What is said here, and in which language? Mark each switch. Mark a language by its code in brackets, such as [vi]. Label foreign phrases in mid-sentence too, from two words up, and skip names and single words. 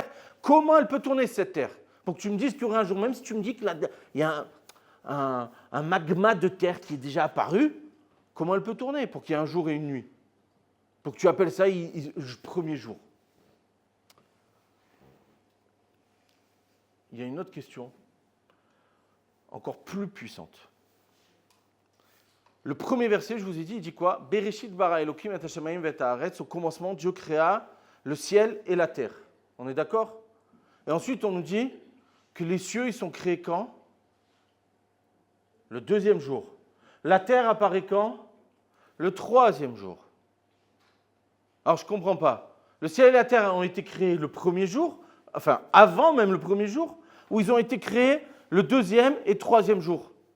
[fr] Comment elle peut tourner cette Terre? Pour que tu me dises qu'il y aurait un jour, même si tu me dis qu'il y a un magma de Terre qui est déjà apparu, comment elle peut tourner pour qu'il y ait un jour et une nuit? Pour que tu appelles ça premier jour. Il y a une autre question, encore plus puissante. Le premier verset, je vous ai dit, il dit quoi? [he] בראשית ברא אלוקים את השמים ואת הארץ. [fr] Au commencement, Dieu créa le ciel et la terre. On est d'accord? Et ensuite, on nous dit que les cieux, ils sont créés quand? Le 2e jour. La terre apparaît quand? Le 3e jour. Alors, je ne comprends pas. Le ciel et la terre ont été créés le 1er jour, enfin, avant même le 1er jour, ou ils ont été créés le 2e et 3e jour?